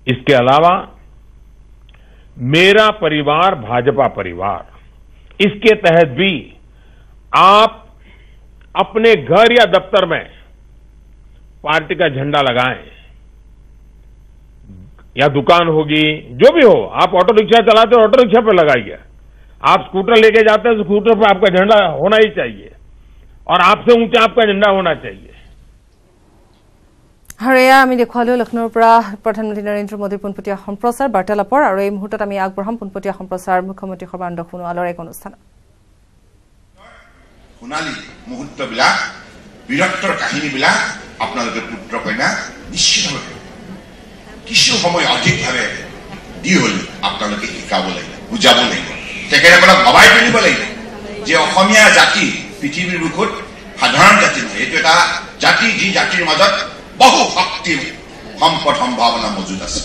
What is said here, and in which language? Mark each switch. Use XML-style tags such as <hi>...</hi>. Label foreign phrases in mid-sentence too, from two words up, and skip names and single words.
<hi>इसके अलावा मेरा परिवार भाजपा परिवार, इसके तहत भी आप अपने घर या दफ्तर में पार्टी का झंडा लगाएं, या दुकान होगी, जो भी हो, आप ऑटो रिक्शा चलाते हो ऑटो रिक्शा पर लगाइए, आप स्कूटर लेके जाते हैं तो स्कूटर पर आपका झंडा होना ही चाहिए और आपसे ऊंचा आपका झंडा होना चाहिए।</hi> <as>হৰিয়া আমি দেখুৱালো লখনৌৰ পৰা প্ৰধানমন্ত্ৰী নৰেন্দ্ৰ মোদীৰ পোনপটীয়া সম্প্ৰচাৰ বাৰ্তালাপৰ আৰু এই মুহূৰ্তত আমি আগবঢ়াম পোনপটীয়া সম্প্ৰচাৰ মুখ্যমন্ত্ৰী সৰ্বানন্দ সোণোৱালৰ এক অনুষ্ঠান। সোণালী মুহূৰ্তবিলাক বীৰত্বৰ কাহিনীবিলাক আপোনালোকে পুত্ৰ কন্যা নিশ্চিতভাৱে কিছু সময় অধিকভাৱে দি হ'ল আপোনালোকে শিকাব লাগিব, বুজাব লাগিব, তেখেতসকলক ভবাই তুলিব লাগিব যে অসমীয়া জাতি পৃথিৱীৰ বুকুত সাধাৰণ জাতি নহয়, এইটো এটা জাতি যি জাতিৰ মাজত বহু শক্তিৰ সম্পদ সম্ভাৱনা মজুদ আছে।</as>